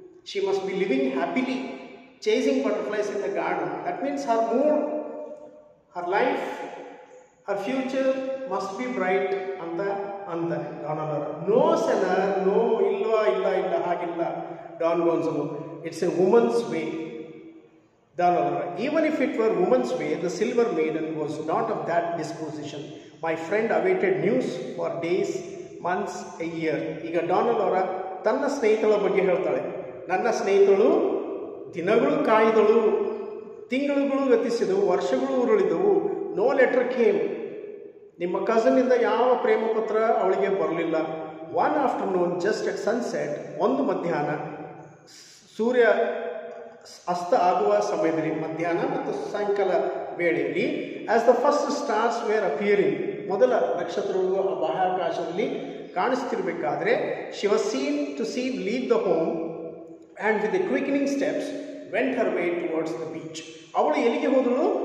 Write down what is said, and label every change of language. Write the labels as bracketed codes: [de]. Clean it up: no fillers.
[en] She must be living happily, chasing butterflies in the garden. That means her mood, her life, her future must be bright [kn] ಅಂತ ಅಂತಾನೆ [en] Donal ಅವರ. No senor, no, [kn] ಇಲ್ಲ ಇಲ್ಲ ಇಲ್ಲ ಹಾಗಿಲ್ಲ [en] Don Gonzalo, it's a woman's way. Donal ಅವರ, even if it were woman's way, the silver maiden was not of that disposition. My friend awaited news for days, months, a year. [kn] ಈಗ ಡಾನಲ್ ಅವರ ತನ್ನ ಸ್ನೇಹಿತಳ ಬಗ್ಗೆ ಹೇಳ್ತಾಳೆ. ನನ್ನ ಸ್ನೇಹಿತಳು ದಿನಗಳು ಕಾಯ್ದಳು, ತಿಂಗಳುಗಳು ಗತಿಸಿದವು, ವರ್ಷಗಳು ಉರುಳಿದವು. [en] No letter came. [kn] ನಿಮ್ಮ ಕಸನ್ನಿಂದ ಯಾವ ಪ್ರೇಮ ಪತ್ರ ಅವಳಿಗೆ ಬರಲಿಲ್ಲ. [en] one afternoon just at sunset, [kn] ಒಂದು ಮಧ್ಯಾಹ್ನ ಸೂರ್ಯ ಅಸ್ತ ಆಗುವ ಸಮಯದಲ್ಲಿ, ಮಧ್ಯಾಹ್ನ ಮತ್ತು ಸಾಯಂಕಾಲ ವೇಳೆಯಲ್ಲಿ, [en] as the first stars were appearing, [kn] ಮೊದಲ ನಕ್ಷತ್ರಗಳು ಬಾಹ್ಯಾಕಾಶದಲ್ಲಿ ಕಾಣಿಸ್ತಿರ್ಬೇಕಾದ್ರೆ, [en] She was seen to leave the home and with the quickening steps went her way towards the beach. [kn] ಅವಳು ಎಲ್ಲಿಗೆ ಹೋದಳು?